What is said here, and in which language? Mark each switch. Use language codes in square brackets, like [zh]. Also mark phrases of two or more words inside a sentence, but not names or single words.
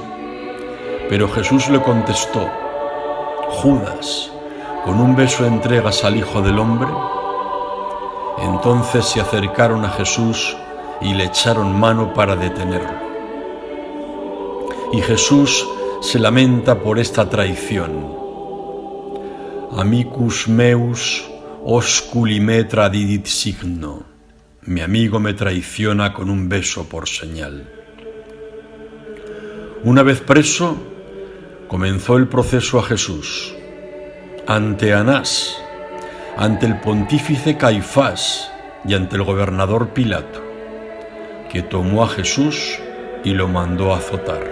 [es] Pero Jesús le contestó: Judas, ¿con un beso entregas al Hijo del Hombre? Entonces se acercaron a Jesús y le echaron mano para detenerlo. Y Jesús se lamenta por esta traición. [la] Amicus meus osculi me tradidit signo. [es] Mi amigo me traiciona con un beso por señal. Una vez preso, comenzó el proceso a Jesús. Ante Anás, ante el pontífice Caifás y ante el gobernador Pilato, que tomó a Jesús y lo mandó a azotar.